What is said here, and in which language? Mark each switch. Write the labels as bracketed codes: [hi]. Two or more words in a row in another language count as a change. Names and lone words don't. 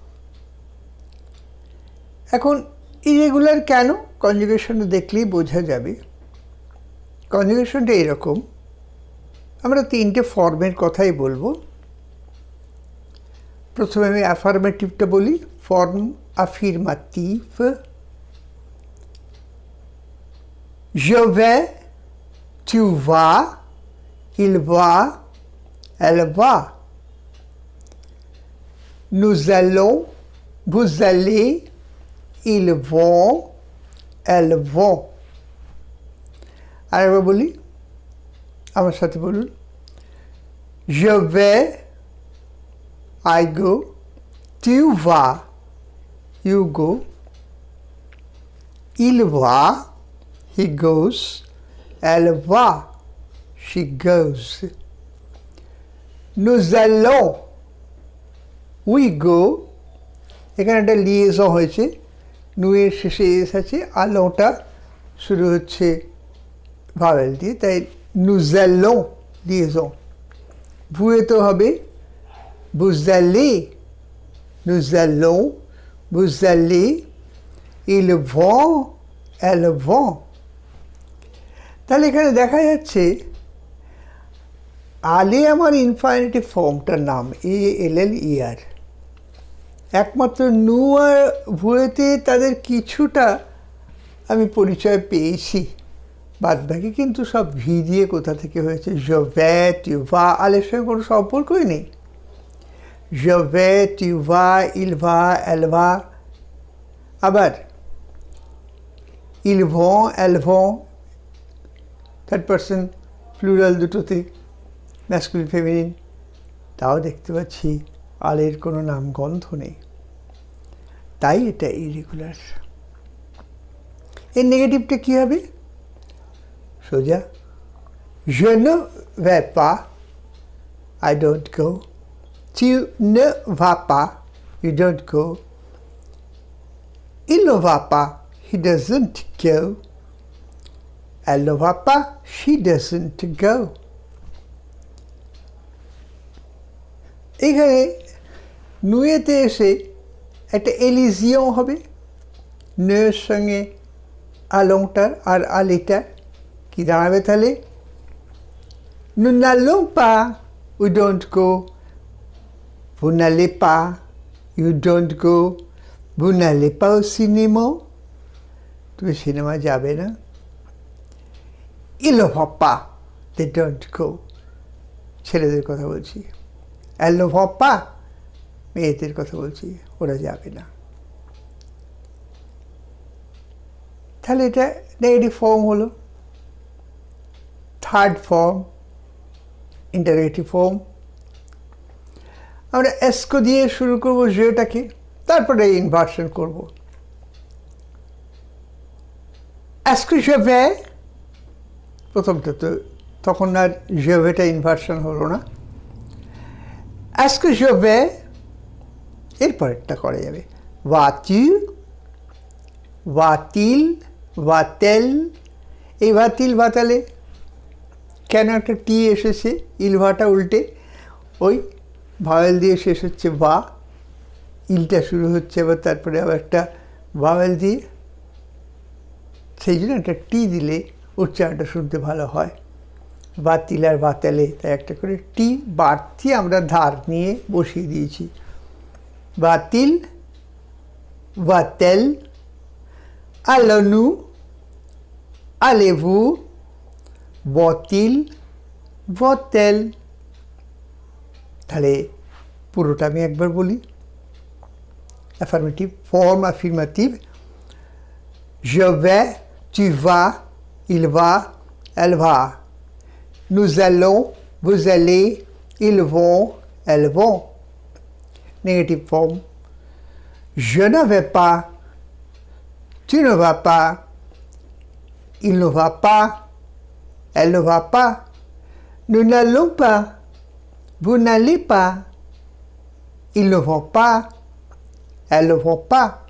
[bn] এখন ইরেগুলার কেন? কনজুগেশনটা দেখলেই বোঝা যাবে। কনজুগেশনটা এরকম, আমরা তিনটে ফর্মের কথাই বলবো। প্রথমে আমি অ্যাফার্মেটিভটা বলি, [fr] forme affirmative. Je vais, tu vas, il va, elle va. Nous allons, vous allez, ils vont, elles vont. [bn] আরেকবার বলি, আমার সাথে বলুন। [fr] Je vais, [en] I go. [fr] Tu vas, [en] you go. [fr] Il va, [en] he goes. [fr] Elle va, [en] she goes. [fr] Nous allons, [en] we go. [bn] এখানে একটা লিয়েজন হয়েছে, নুয়ের শেষে এস আছে, আলোটা শুরু হচ্ছে ভাওয়েল দিয়ে, তাই [fr] nous allons [bn] লিয়েজন। ভুয়ে তো হবে [fr] vous allez, nous allons, vous allez, ils vont, elles vont. [bn] তাহলে এখানে দেখা যাচ্ছে আলে আমার ইনফাইনিটিভ ফর্মটার নাম, ALLER। একমাত্র নু আর ভুয়েতে তাদের কিছুটা আমি পরিচয় পেয়েছি, বাদবাকি কিন্তু সব ভি দিয়ে কোথা থেকে হয়েছে। [fr] je vais, tu vas, [bn] আলের সঙ্গে কোনো সম্পর্কই নেই। [fr] je vais, tu vas, il va, elle va। আবার ils vont, elles vont, [en] third person plural [bn] দুটোতে, [en] masculine feminine, [bn] তাও দেখতে পাচ্ছি আলের কোনো নামগন্ধ নেই, তাই এটা ইরেগুলার। এর নেগেটিভটা কী হবে? সোজা, [fr] je ne vais pas, [en] I don't go. [fr] Tu ne vas pas, [en] you don't go. [fr] Il ne va pas, [en] he doesn't go. [fr] Elle ne va pas, [en] she doesn't go. [bn] এখানে নুয়েতে এসে একটা এলিজিয়ন হবে, নুয়ের সঙ্গে আলংটার আর আলিটার কি দাঁড়াবে তাহলে? [fr] nous n'allons pas, [en] we don't go. [fr] vous n'allez pas, [en] you don't go. [fr] vous n'allez pas au cinéma, [bn] তুমি সিনেমা যাবে না। [fr] il ne va pas, [en] they don't go, [bn] ছেলেদের কথা বলছি। [fr] elle ne va pas, [bn] মেয়েদের কথা বলছি, ওরা যাবে না। তাহলে এটা [en] negative form [bn] হলো। [en] third form interrogative form, [bn] আমরা এসকো দিয়ে শুরু করব যেটাকে, তারপরে ইনভার্সন করব। [fr] এসকো je vais, [bn] প্রথমটা তো তখন আর [fr] je vais [bn] টা ইনভার্সন হলো না। [fr] est-ce que je vais, [bn] এরপরেরটা করা যাবে। [fr] va-tu, va-t-il, va-t-elle। [bn] এই [fr] va-t-il, va-t-elle [bn] কেন একটা টি এসেছে? ইলভাটা উল্টে ওই ভাওয়েল দিয়ে শেষ হচ্ছে বা, ইলটা শুরু হচ্ছে আবার তারপরে আবার একটা ভাওয়েল দিয়ে, সেই জন্য একটা টি দিলে উচ্চারণটা শুনতে ভালো হয়। [fr] va-t-il আর va-t-elle, [bn] তাই একটা করে টি বাড়তি আমরা ধার নিয়ে বসিয়ে দিয়েছি। [fr] va-t-il, va-t-elle, allons-nous, allez-vous, va-t-il, va-t-elle। [bn] তাহলে পুরোটা আমি একবার বলি। [en] affirmative form affirmative: [fr] je vais, tu vas, il va, elle va, nous allons, vous allez, ils vont, elles vont। Négative form: je ne vais pas, tu ne vas pas, il ne va pas, elle ne va pas, nous n'allons pas, vous n'allez pas, ils ne vont pas, elles ne vont pas.